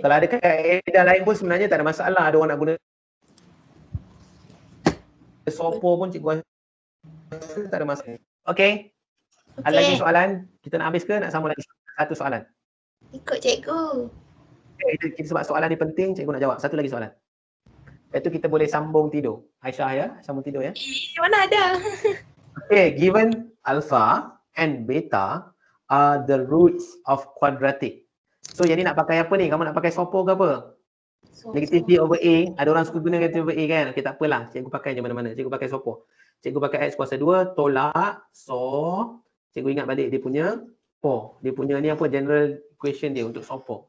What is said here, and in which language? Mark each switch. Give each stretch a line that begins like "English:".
Malay: Kalau ada kaedah lain pun sebenarnya tak ada masalah. Ada orang nak guna sopo pun cikgu tak ada masalah. Okey. Ada lagi soalan? Kita nak habis ke nak sambung lagi satu soalan? Ikut cikgu. Okay, kita sebab soalan ni penting, cikgu nak jawab. Satu lagi soalan. Lepas tu kita boleh sambung tidur. Aisyah ya, sambung tidur ya. Mana ada?
English: Okay, given alpha and beta are the roots of quadratic.
Malay: So yang ni nak pakai apa ni? Kamu nak pakai sopo ke apa? Negatif B over A. Ada orang suka guna negatif over A kan? Okay, tak apalah. Cikgu pakai je mana-mana. Cikgu pakai sopo. Cikgu pakai X kuasa 2 tolak. So, cikgu ingat balik dia punya po. Dia punya ni apa? General equation dia untuk sopo.